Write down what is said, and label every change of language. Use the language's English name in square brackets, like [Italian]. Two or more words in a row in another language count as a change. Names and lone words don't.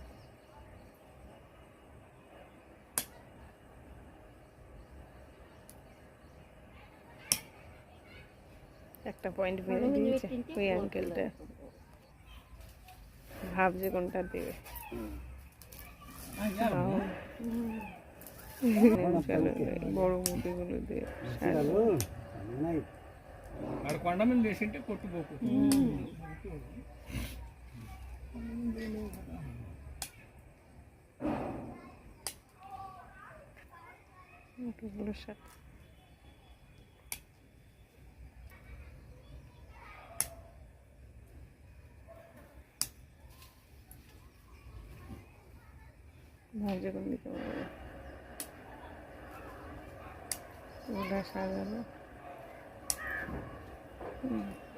[Bangla] একটা পয়েন্ট মেরে দিয়েছে ওই আঙ্কেলটা, ভাবছে কোনটা দেবে। বড় মুটিগুলো দিয়ে [Telugu] আর కొండ మీద వేసింటే కొట్టుకోకు [Bangla] মুটিগুলোর সাথে ভাবছে কোন দিকে ওটা সাজানো।